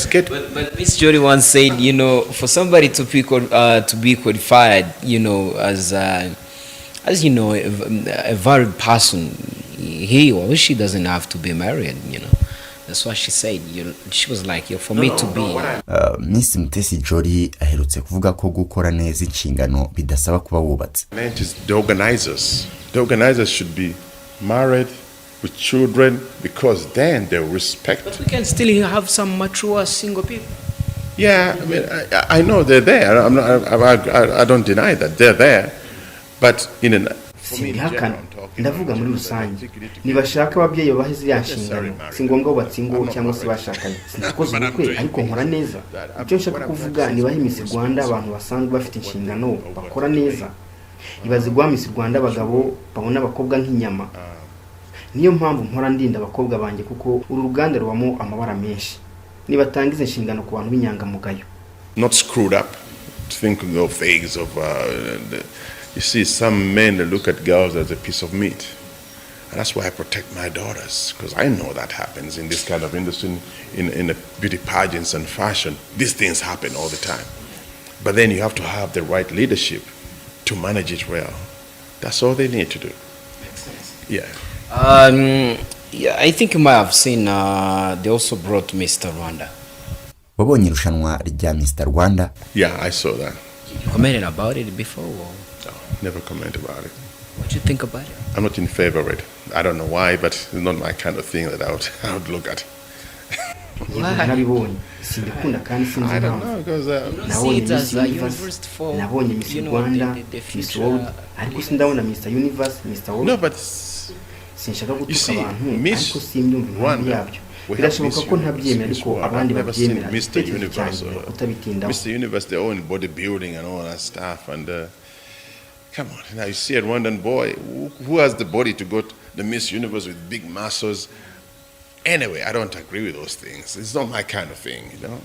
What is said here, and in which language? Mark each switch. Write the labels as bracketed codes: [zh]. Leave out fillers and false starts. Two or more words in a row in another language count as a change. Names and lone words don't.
[en] But Miss Jody once said, for somebody to be qualified, as a valid person, he or she doesn't have to be married, That's what she said. She was like, for me to be. [rw] Miss Mutesi Jolly aherutse kuvuga ko gukora neza inshingano bidasaba kuba wubatse. [en] The organizers. The organizers should be married with children, because then they'll respect. But we can still have some mature single people. Yeah, I mean, I know they're there. I don't deny that they're there, but [rw] simbihakana ndavuga muri rusange nibashaka ababyeyi babahe ziriya nshingano si ngombwa bubatse ingo cyangwa se bashakanye sinakoze ubukwe ariko nkora neza. Icyo nshaka kuvuga nibahe Miss Rwanda abantu basanzwe bafite inshingano bakora neza. Ibaze guha Miss Rwanda abagabo babona abakobwa nk'inyama. Niyo mpamvu mpora ndinda abakobwa banjye kuko uru ruganda rubamo amabara menshi. Nibatangize inshingano ku bantu b'inyangamugayo. [en] Not screwed up, thinking of things of you see, some men look at girls as a piece of meat, and that's why I protect my daughters, because I know that happens in this kind of industry, in the beauty pageants and fashion. These things happen all the time, but then you have to have the right leadership to manage it well. That's all they need to do. Yeah. Yeah, I think you might have seen they also brought Mr. Rwanda. [rw] Wabonye irushanwa rya Mr. Rwanda? [en] Yeah, I saw that. You commented about it before? Or? No, never comment about it. What do you think about it? I'm not in favor of it. I don't know why, but it's not my kind of thing that I would look at. I don't know, because see it as a universe for, Miss Rwanda, Miss World, [rw] ariko sindabona Mr. Universe, Mr. World. [en] No, but [rw] sinshaka gutuka abantu ariko simbyumva impamvu yabyo. Birashoboka ko ntabyemera ariko abandi babyemera. [en] Mr. Universe, their own bodybuilding and all that stuff, and come on, now you see a Rwandan boy who has the body to go to the Miss Universe with big muscles. Anyway, I don't agree with those things. It's not my kind of thing, you know.